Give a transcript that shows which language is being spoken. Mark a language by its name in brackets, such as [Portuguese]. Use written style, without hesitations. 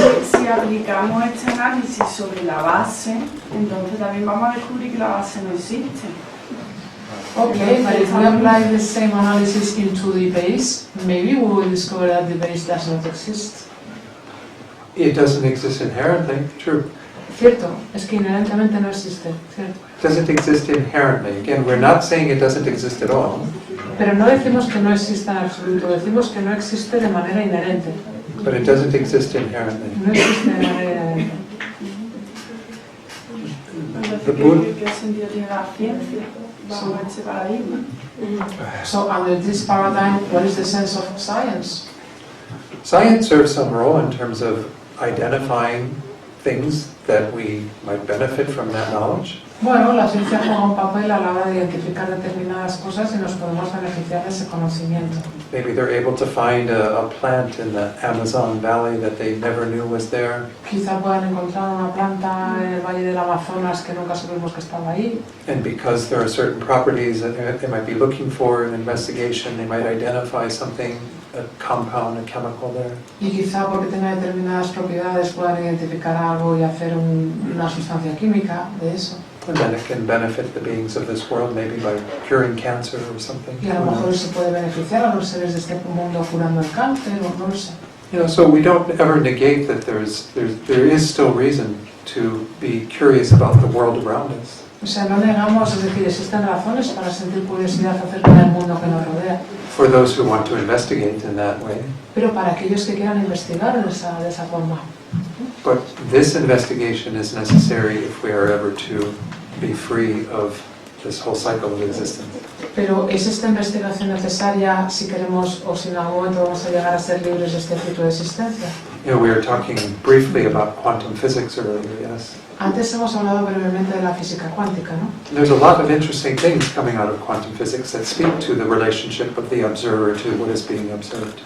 [Spanish] Si aplicamos este análisis sobre la base, entonces también vamos a descubrir que la base no existe. [English] Okay, but if we apply the same analysis into the base, maybe we will discover that the base does not exist. It doesn't exist inherently, true. [Spanish] Cierto, es que inherentemente no existe, cierto. [English] It doesn't exist inherently. Again, we're not saying it doesn't exist at all. [Spanish] Pero no decimos que no exista en absoluto, decimos que no existe de manera inherente. [English] But it doesn't exist inherently. [Spanish] No existe de manera inherente. [English] The Buddha, [Spanish] ¿Qué sentido tiene la ciencia bajo este paradigma? [English] So under this paradigm, what is the sense of science? science serves some role in terms of identifying things that we might benefit from that knowledge. [Spanish] Bueno, la ciencia juega un papel a la hora de identificar determinadas cosas y nos podemos beneficiar de ese conocimiento. [English] Maybe they're able to find a plant in the Amazon Valley that they never knew was there. [Spanish] Quizá puedan encontrar una planta en el Valle del Amazonas que nunca supimos que estaba ahí. [English] And because there are certain properties that they might be looking for in investigation, they might identify something, a compound, a chemical there. [Spanish] Y quizá porque tenga determinadas propiedades puedan identificar algo y hacer una sustancia química de eso. [English] And then it can benefit the beings of this world, maybe by curing cancer or something. [Spanish] Y a lo mejor se puede beneficiar a los seres de este mundo curando el cáncer o no lo sé. [English] You know, so we don't ever negate that there is still reason to be curious about the world around us. [Spanish] O sea, no negamos, es decir, existen razones para sentir curiosidad acerca del mundo que nos rodea. [English] For those who want to investigate in that way. [Spanish] Pero para aquellos que quieran investigar de esa forma. [English] But this investigation is necessary if we are ever to be free of this whole cycle of existence. [Spanish] Pero ¿es esta investigación necesaria si queremos o si en algún momento vamos a llegar a ser libres de este ciclo de existencia? [English] You know, we were talking briefly about quantum physics earlier, yes? [Spanish] Antes hemos hablado brevemente de la física cuántica, ¿no? [English] There's a lot of interesting things coming out of quantum physics that speak to the relationship of the observer to what is being observed.